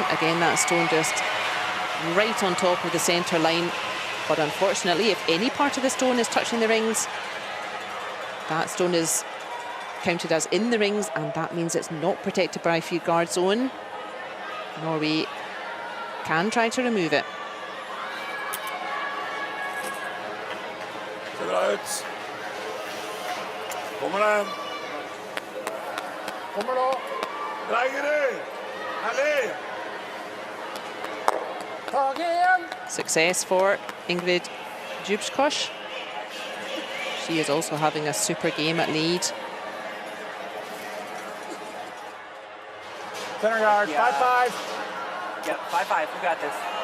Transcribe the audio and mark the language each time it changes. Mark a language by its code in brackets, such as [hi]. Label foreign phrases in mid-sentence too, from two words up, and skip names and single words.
[en] Again, that stone just right on top of the centre line. But unfortunately, if any part of the stone is touching the rings, that stone is counted as in the rings, and that means it's not protected by free guard zone. Norway can try to remove it. [no] Ser bra ut. Kommer den. Kommer nå. Dreier du. Herlig. Tage igjen. [en] Success for Ingrid Djupskosh. She is also having a super game at lead. Center guard, 5-5. Yep, 5-5. We got this.